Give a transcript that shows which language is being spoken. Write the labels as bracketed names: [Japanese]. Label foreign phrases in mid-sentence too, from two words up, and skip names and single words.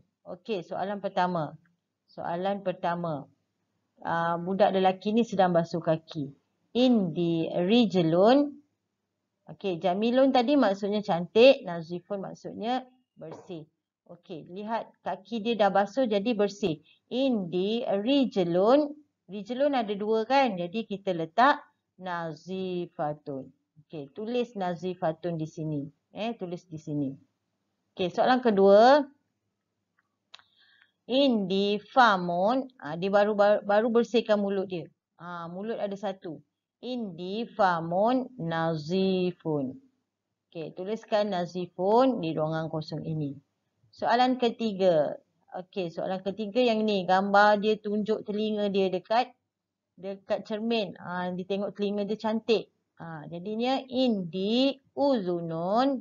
[Malay] Okey, soalan pertama. Soalan pertama. Budak lelaki ni sedang basuh kaki. [Arabic] عندي رجل. [Malay] Okey, jamilun tadi maksudnya cantik, nazifun maksudnya bersih. Okey, lihat kaki dia dah basuh jadi bersih. [Arabic] عندي رجل. [Malay] Rijlun ada dua kan? Jadi kita letak nazifatun. Okey, tulis nazifatun di sini. Tulis di sini. Okey, soalan kedua. [Arabic] عندي فم. [Malay] Dia baru bersihkan mulut dia. Mulut ada satu. [Arabic] عندي فم نظيف. [Malay] Okey, tuliskan nazifun di ruangan kosong ini. Soalan ketiga. Okey, soalan ketiga yang ni. Gambar dia tunjuk telinga dia dekat cermin. Dia tengok telinga dia cantik. [Arabic] Jadinya عندي أذن.